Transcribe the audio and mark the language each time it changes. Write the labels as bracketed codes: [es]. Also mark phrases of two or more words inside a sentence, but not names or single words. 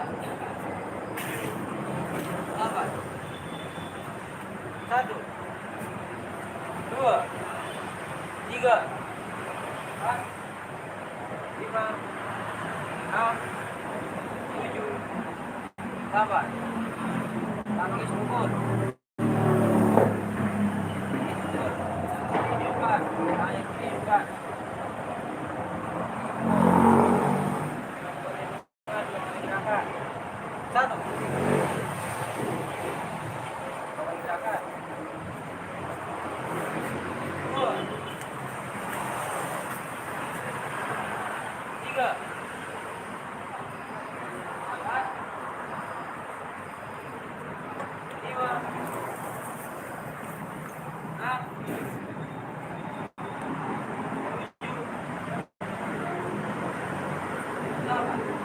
[id] Tujuh. Delapan. Satu. Dua. Tiga. Empat. Lima. Enam. Tujuh. Delapan. Kaki sungkur. Hidupkan. Naik hidupkan. Gerakan. Satu. Gerakan. Dua. Tiga. Empat. Lima. Enam. Tujuh. Delapan.